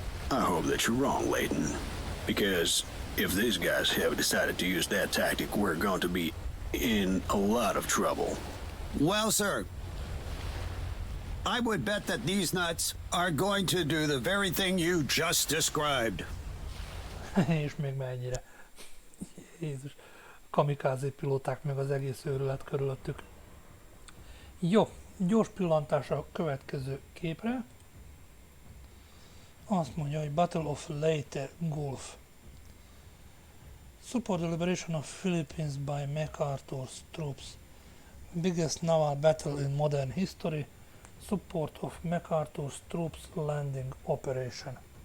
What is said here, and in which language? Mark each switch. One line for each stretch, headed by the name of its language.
English: I hope that you're wrong, Layton. Because if these guys have decided to use that tactic, we're going to be in a lot of trouble. Well, sir, I would bet that these nuts are going to do the very thing you just described.
Hungarian: És még mennyire. Jézus. Kamikázé pilóták meg az egész őrület körülöttük. Jó, gyors pillantás a következő képre. Azt mondja, hogy Battle of Leyte Gulf.
English: Support the liberation of Philippines by MacArthur's troops. Biggest naval battle in modern history. Support of MacArthur's troops landing operation.